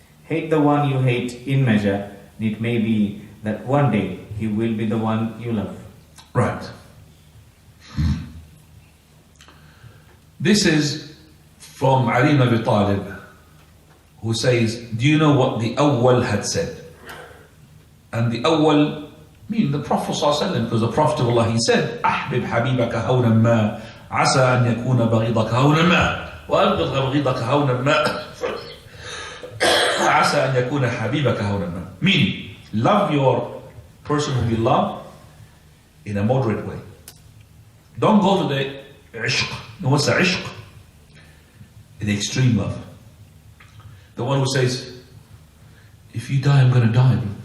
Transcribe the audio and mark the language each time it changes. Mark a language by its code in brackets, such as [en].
[en] Hate the one you hate in measure. It may be that one day he will be the one you love. Right. This is from Ali ibn Abi Talib, who says, do you know what the Awwal had said? And the Awwal mean the Prophet ﷺ, because the Prophet of Allah, he said, [ar] أحبب حبيبك هونا ما عسى أن يكون بغيضك هونا ما وأبغض بغيضك هونا ما عسى أن يكون حبيبك هونا ما. [en] Meaning, love your person whom you love in a moderate way. Don't go to the ishq. No, what's the ishq? The extreme love. The one who says, if you die, I'm going to die.